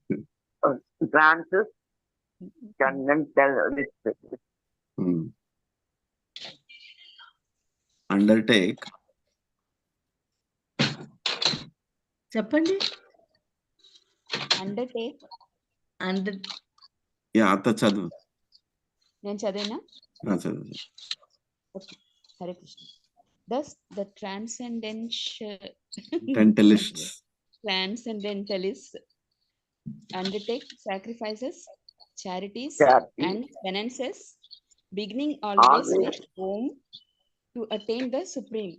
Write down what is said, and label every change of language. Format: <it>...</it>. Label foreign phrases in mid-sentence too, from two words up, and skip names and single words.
<en>transcendentalist Undertake.</en> <te>చెప్పండి.</te> <en>Undertake. Yeah,</en> <te>అత్త చదువు. నేను చదివినా? చదువు.</te> <en>Okay. Hare Krishna. Thus the transcendentalists undertake sacrifices, charities, and penances, beginning always with Om to attain the Supreme.</en>